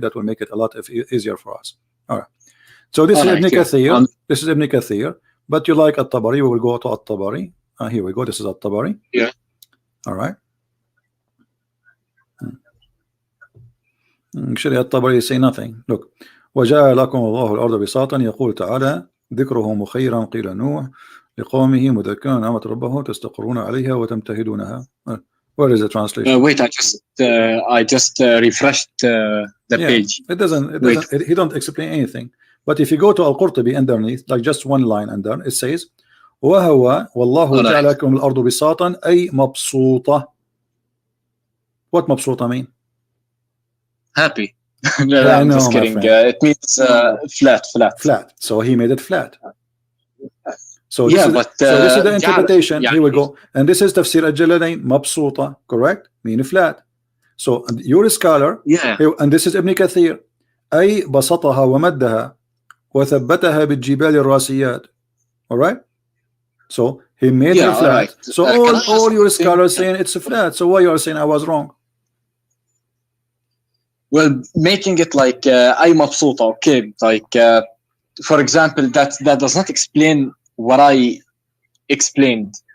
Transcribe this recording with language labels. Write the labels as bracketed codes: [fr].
[en] That will make it a lot easier for us. All right. So this is Ibn Kathir. This is Ibn Kathir. But you like At-Tabari, we will go to At-Tabari. Here we go. This is At-Tabari. Yeah. All right. Actually, At-Tabari say nothing. Look. [ar] وجعل لكم الله الأرض بساطا يقول تعالى ذكره مخيرا قيل نوح لقومه مذكرا نعمة ربه تستقرون عليها وتمتهدونها. [en] Where is the translation? Wait, I just refreshed the page. It doesn't. He don't explain anything. But if you go to Al-Qurtubi underneath, like just one line under, it says [ar] وهو والله جعل لكم الأرض بساطا أي مبسوطة. [en] What مبسوطة mean? Happy. No, I'm just kidding. It means flat. So he made it flat. So this is the interpretation. Here we go. And this is Tafsir al-Jalalain, mabsuta, correct? Meaning flat. So you're a scholar. Yeah. And this is Ibn Kathir. [ar] أي بسطها ومدها وثبتها بالجبال الراسيات. [en] All right? So he made it flat. Right. So all your scholars saying it's a flat. So why you are saying I was wrong? Well, making it like I mabsuta, okay, like for example, that does not explain what I explained.